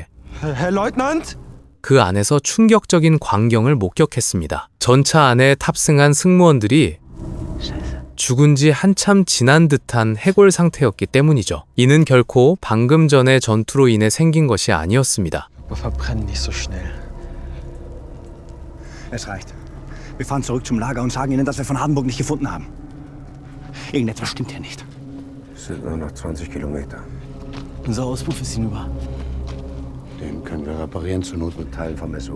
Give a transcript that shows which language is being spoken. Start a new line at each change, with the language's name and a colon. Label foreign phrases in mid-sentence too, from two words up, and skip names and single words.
German: Herr Leutnant?
Korean: 그 안에서 충격적인 광경을 목격했습니다. 전차 안에 탑승한 승무원들이 죽은 지 한참 지난 듯한 해골 상태였기 때문이죠. 이는 결코 방금 전의 전투로 인해 생긴 것이 아니었습니다.
German: Aber verbrenn nicht so schnell. Es reicht. Wir fahren zurück zum Lager und sagen ihnen, dass wir von Hardenburg nicht gefunden haben. Irgendetwas stimmt hier nicht. Es sind nur noch 20 Kilometer. Unser Auspuff ist hinüber. Den können wir reparieren, zur Not mit Teilen vom SO.